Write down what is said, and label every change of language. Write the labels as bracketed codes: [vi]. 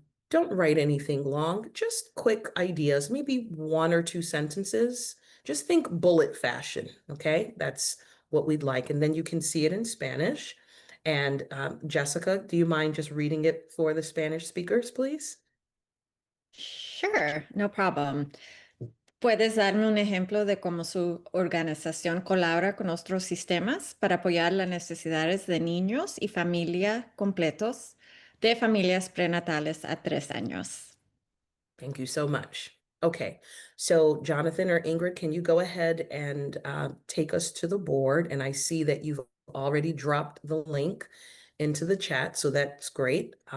[en] Don't write anything long, just quick ideas, maybe 1 or 2 sentences. Just think bullet fashion, okay? That's what we'd like. And then you can see it in Spanish. And Jessica, do you mind just reading it for the Spanish speakers, please? Sure, no problem. [es] ¿Puedes darme un ejemplo de cómo su organización colabora con otros sistemas para apoyar las necesidades de niños y familia completos de familias prenatales a 3 años? [en] Thank you so much. Okay, so Jonathan or Ingrid, can you go ahead and take us to the board? And I see that you've already dropped the link into the chat, so that's great.